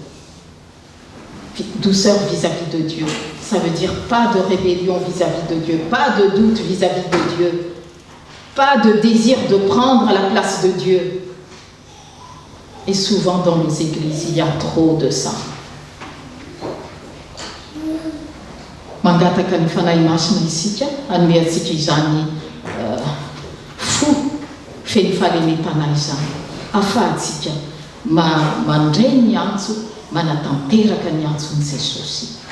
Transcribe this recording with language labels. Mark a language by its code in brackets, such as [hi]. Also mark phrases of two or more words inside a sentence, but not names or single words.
[fr] Douceur vis-à-vis de Dieu. Ça veut dire pas de rébellion vis-à-vis de Dieu, pas de doute vis-à-vis de Dieu, pas de désir de prendre la place de Dieu. Et souvent dans nos églises, il y a trop de ça. [mg] Mangataka ny fanahy masina isika, hanome antsika izany fo feno fahalemem-panahy izany. Ahafahantsika mandray ny antso manatanteraka ny antsony jesosy.